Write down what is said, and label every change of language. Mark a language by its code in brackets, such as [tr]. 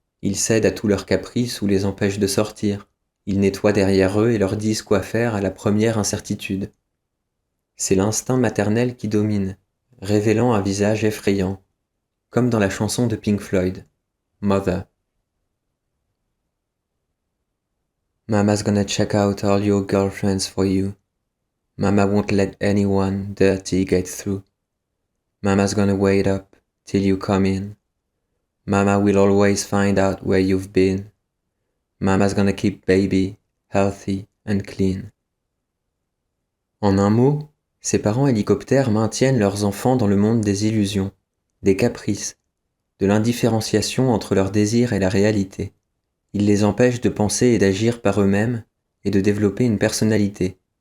[fr] Ils cèdent à tous leurs caprices ou les empêchent de sortir. Ils nettoient derrière eux et leur disent quoi faire à la première incertitude. C'est l'instinct maternel qui domine, révélant un visage effrayant, comme dans la chanson de Pink Floyd, Mother. [en] Mama's gonna check out all your girlfriends for you. Mama won't let anyone dirty get through. Mama's gonna wait up till you come in. Mama will always find out where you've been. Mama's gonna keep baby healthy and clean. [fr] En un mot, ces parents hélicoptères maintiennent leurs enfants dans le monde des illusions, des caprices, de l'indifférenciation entre leurs désirs et la réalité. Ils les empêchent de penser et d'agir par eux-mêmes et de développer une personnalité.